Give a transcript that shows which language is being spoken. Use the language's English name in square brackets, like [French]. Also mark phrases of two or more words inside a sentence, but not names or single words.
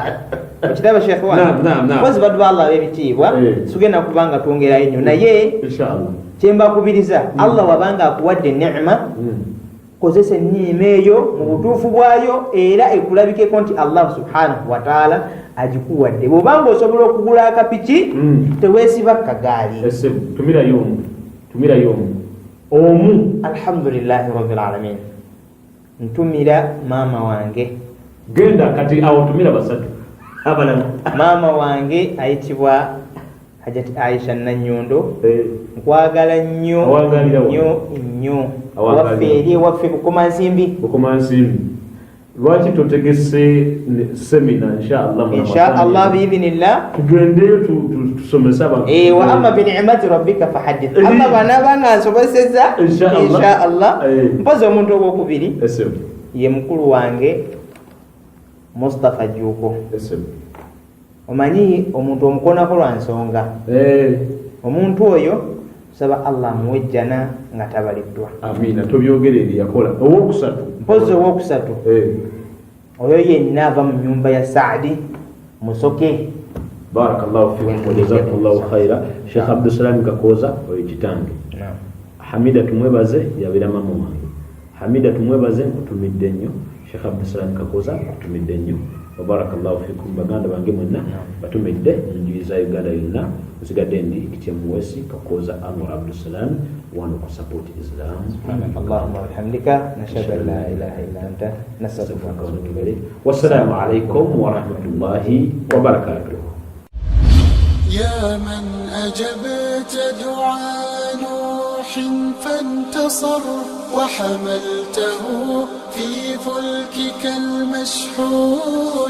[Ganda] Okiraba Sheikh wange, kozi baddu ba Allah ab'ebitiibwa tugenda kubanga twongerayo nnyo, naye inshallah kyembakubiriza Allah wabanga akuwadde ni'ima kozesa enniima eyo mu butuufu bwayo era ekulabikeko nti Allah [Arabic] سبحانه وتعالى [Ganda] agikuwadde. Bw'obanga osobola okugula akapiki teweesiba kagaali. tumira omu. [Arabic] الحمد لله رب العالمين. [Ganda] Ntumira maama wange. Genda kati awo tumira basatu abalala. Maama wange ayitibwa Hajati Aisha Nanyundo. Nkwagala nnyo waffe eri waffe Bukomansimbi. Lwaki totegese semina [Arabic] إن شاء الله بإذن الله [Ganda] tugendeyo tusomesa abantu. [Arabic] وأما بنعمة ربك فحدث. [Ganda] Amma bana banga nsoboseza inshallah. Mpozi omuntu ogwokubiri ye mukulu wange Mustafa Juko. Omanyi omuntu omukonako lwa nsonga. Omuntu oyo saba Allah muwejjana nga tabaliddwa. Amina. Tobyogere eri yakola owokusatu. Mpozi owokusatu oyo yenna ava mu nyumba ya Saadi Musoke. [Arabic] بارك الله فيكم وجزاكم الله خيرا. [Ganda] Sheikh Abdussalam Kakoza oyo kitange. Hamida tumwebaze yabira mama wange. Hamida tumwebaze kutumidde nnyo. Sheikh Abdussalam Kakoza kutumidde nnyo. [Arabic] بارك الله فيكم [Ganda] baganda bange mwenna batumidde njuiza Uganda yonna usigadde ndi kityemuwesi Kakoza Anwar Abdussalam wano ku [English] support Islam. [Arabic] اللهم بحمدك نشهد أن لا إله إلا أنت نستغفرك ونتوب إليك. والسلام عليكم ورحمة الله وبركاته. يا من أجبت دعاء نوح فانتصر وحملته في فلكك المشحون.